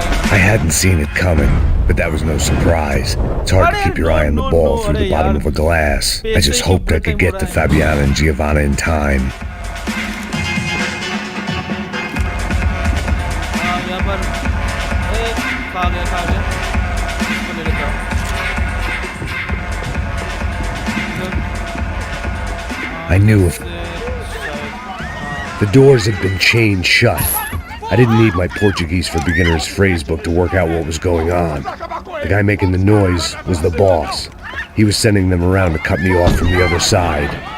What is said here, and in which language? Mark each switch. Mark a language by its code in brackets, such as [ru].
[en] I hadn't seen it coming, but that was no surprise. It's hard to keep your eye on the ball through the bottom of a glass. I just hoped I could get to Fabiana and Giovanna in time. [hi] यहाँ पर खा गया इसको ले लेता हूँ। [en] I knew if the doors had been chained shut. I didn't need my Portuguese for Beginners phrase book to work out what was going on. The guy making the noise was the boss. He was sending them around to cut me off from the other side.